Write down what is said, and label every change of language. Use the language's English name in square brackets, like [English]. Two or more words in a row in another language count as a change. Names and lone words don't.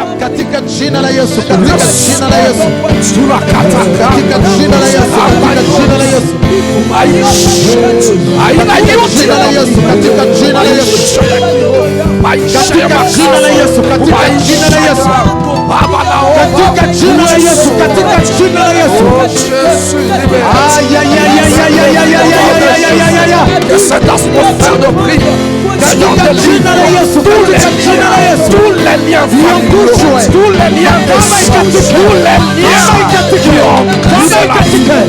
[Swahili] katika jina la Yesu, katika jina la Yesu, katika jina la Yesu, katika jina la Yesu, katika jina la Yesu, katika jina la Yesu, katika jina la Yesu, katika jina la Yesu, katika jina la Yesu, katika jina la Yesu. [French] Que cette atmosphère de prière, Seigneur, délivre tous les liens familiaux, tous les liens de sang, tous les liens qui ont brisé la vie.